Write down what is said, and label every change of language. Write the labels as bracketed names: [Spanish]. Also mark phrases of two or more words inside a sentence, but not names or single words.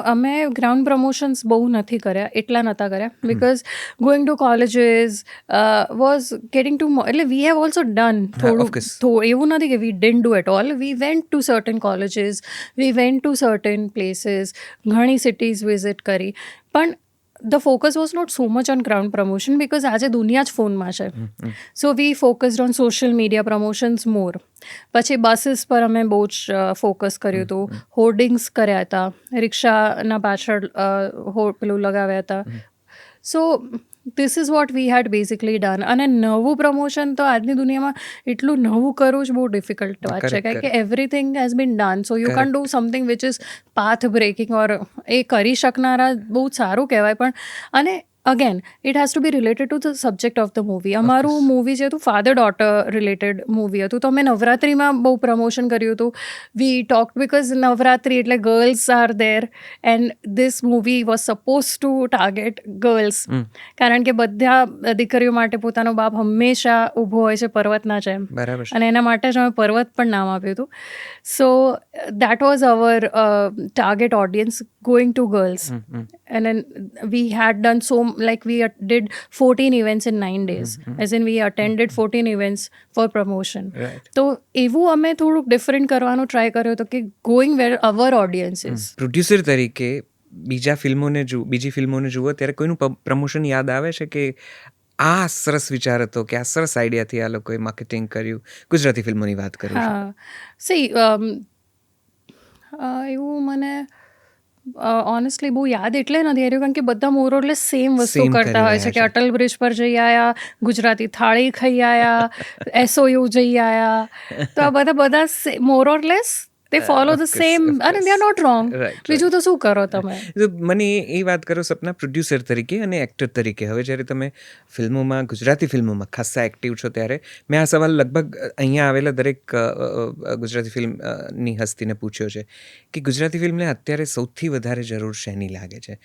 [Gujarati] અમે [English] ground promotions [Gujarati] બહુ નથી કર્યા, એટલા નહોતા કર્યા, [English] because going to colleges was getting to, [Gujarati] એટલે [English] we have also done [Gujarati] થોડું, એવું નથી કે [English] we didn't do at all. we went to certain colleges, we went to certain places, [Gujarati] ઘણી સિટીઝ વિઝિટ કરી, પણ [English] the focus was not so much on ground promotion because [Gujarati] આજે દુનિયા જ ફોનમાં છે. [English] So we focused on social media promotions more. [Gujarati] પછી બસીસ પર અમે બહુ જ ફોકસ કર્યું હતું, હોર્ડિંગ્સ કર્યા હતા, રિક્ષાના પાછળ પેલું લગાવ્યા હતા. [English] સો this is what we had basically done. [Gujarati] અને નવું પ્રમોશન તો આજની દુનિયામાં એટલું નવું કરવું જ બહુ ડિફિકલ્ટ વાત છે, કારણ કે [English] everything has been done. so you can do something which is path breaking, ઓર [Gujarati] એ કરી શકનારા બહુ સારું કહેવાય. પણ અને [English] again it has to be related to the subject of the movie. [Gujarati] અમારું મૂવી જે હતું [English] father daughter related movie [Gujarati] હતું, તો અમે નવરાત્રિમાં બહુ પ્રમોશન કર્યું હતું. [English] we talk, because [Gujarati] નવરાત્રિ એટલે [English] girls are there and this movie was suppose to target girls, [Gujarati] કારણ કે બધા દીકરીઓ માટે પોતાનો બાપ હંમેશા ઊભો હોય છે પર્વતના જેમ, અને એના માટે જ અમે પર્વત પણ નામ આપ્યું હતું. [English] so that was our target audience, going to girls. And then we had done we did 14 events in 9 days. As in we attended 14 events for promotion. [Gujarati] તો એવું અમે થોડુંક ડિફરન્ટ કરવાનું ટ્રાય કર્યો હતો કે [English] going where our audience is. [Gujarati] પ્રોડ્યુસર તરીકે બીજી ફિલ્મોને જુઓ ત્યારે કોઈનું પ્રમોશન યાદ આવે છે કે આ સરસ વિચાર હતો, કે આ સરસ આઈડિયાથી આ લોકોએ માર્કેટિંગ કર્યું? ગુજરાતી ફિલ્મોની વાત કરું છું. સી એવું મને ઓનેસ્ટલી બહુ યાદ એટલે નથી આવ્યું, કારણ કે બધા [English] more or less same [Gujarati] વસ્તુ કરતા હોય છે કે અટલ બ્રિજ પર જઈ આવ્યા, ગુજરાતી થાળી ખાઈ આવ્યા, SOU જઈ આવ્યા, તો આ બધા મોરઓરલેસ [English] they follow the same, and they are not wrong. [Gujarati] બીજું તો શું કરો તમે? મને એ વાત કરો સપના, પ્રોડ્યુસર તરીકે અને એક્ટર તરીકે, હવે જ્યારે તમે ફિલ્મોમાં, ગુજરાતી ફિલ્મોમાં ખાસા એક્ટિવ છો, ત્યારે મેં આ સવાલ લગભગ અહીંયા આવેલા દરેક ગુજરાતી ફિલ્મની હસ્તીને પૂછ્યો છે કે ગુજરાતી ફિલ્મને અત્યારે સૌથી વધારે જરૂર શેની લાગે છે?